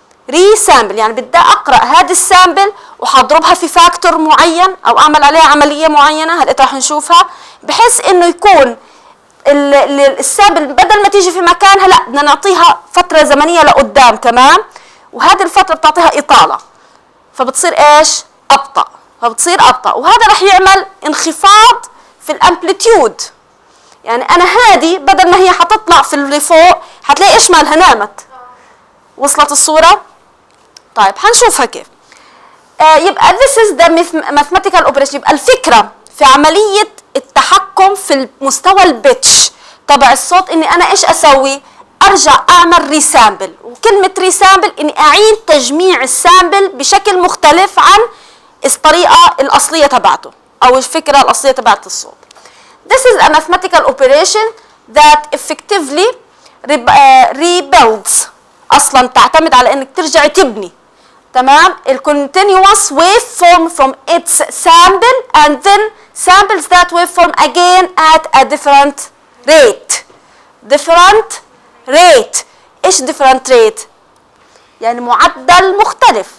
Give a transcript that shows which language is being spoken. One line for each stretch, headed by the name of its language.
Arabic: ري سامبل يعني بدي اقرا هذه السامبل وحضربها في فاكتور معين او اعمل عليها عمليه معينه، هلا راح نشوفها، بحيث انه يكون السامبل بدل ما تيجي في مكانها لا بدنا نعطيها فتره زمنيه لقدام كمان، وهذه الفتره بتعطيها اطاله، فبتصير ايش؟ ابطا، فبتصير ابطا، وهذا راح يعمل انخفاض في الامبليتيود. يعني انا هذه بدل ما هي حتطلع في اللي فوق حتلاقي ايش مالها نامت. وصلت الصوره؟ طيب حنشوفها كيف.
English: يبقى this is the mathematical operation.
Arabic: يبقى الفكره في عمليه التحكم في مستوى البيتش تبع الصوت اني انا ايش اسوي؟ ارجع اعمل ريسامبل، وكلمه ريسامبل اني اعيد تجميع السامبل بشكل مختلف عن الطريقه الاصليه تبعته او الفكره الاصليه تبعت الصوت.
English: This is a mathematical operation that effectively rebuilds،
Arabic: اصلا تعتمد على انك ترجع تبني تمام الكونتينيوس ويف فورم
English: from its sample and then samples that waveform again at a different rate. different rate.
Arabic: ايش
English: different rate؟
Arabic: يعني معدل مختلف.